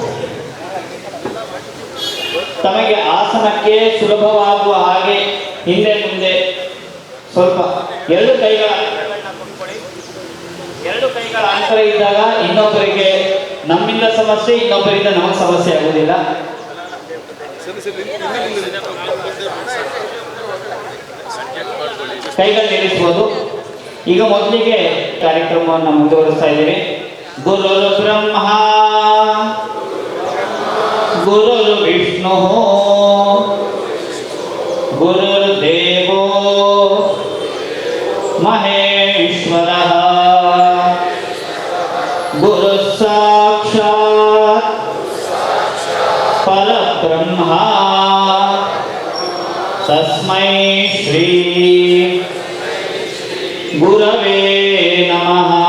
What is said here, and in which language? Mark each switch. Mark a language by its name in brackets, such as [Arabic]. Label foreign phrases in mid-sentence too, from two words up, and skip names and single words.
[Kannada] ತಮಗೆ ಆಸನಕ್ಕೆ ಸುಲಭವಾಗುವ ಹಾಗೆ ಹಿಂದೆ ಮುಂದೆ ಸ್ವಲ್ಪ 2 ಕೈಗಳ ಅಂತರ ಇದ್ದಾಗ ಇನ್ನೊಬ್ಬರಿಗೆ ನಮ್ಮಿಂದ ಸಮಸ್ಯೆ, ಇನ್ನೊಬ್ಬರಿಂದ ನಮಗೆ ಸಮಸ್ಯೆ ಆಗುವುದಿಲ್ಲ. ಕೈಗಳು ನಿಲ್ಲಿಸಬಹುದು. ಈಗ ಮೊದಲಿಗೆ ಕಾರ್ಯಕ್ರಮವನ್ನು ಮುಂದುವರಿಸ್ತಾ ಇದ್ದೇವೆ. [Sanskrit] ಗುರುರ್ ಬ್ರಹ್ಮ ಗುರುರ್ ವಿಷ್ಣು ಗುರುರ್ ದೇವೋ ಮಹೇಶ್ವರಃ ಗುರು ಸಾಕ್ಷಾತ್ ಪರಬ್ರಹ್ಮ ತಸ್ಮೈ ಶ್ರೀ ಗುರವೇ ನಮಃ.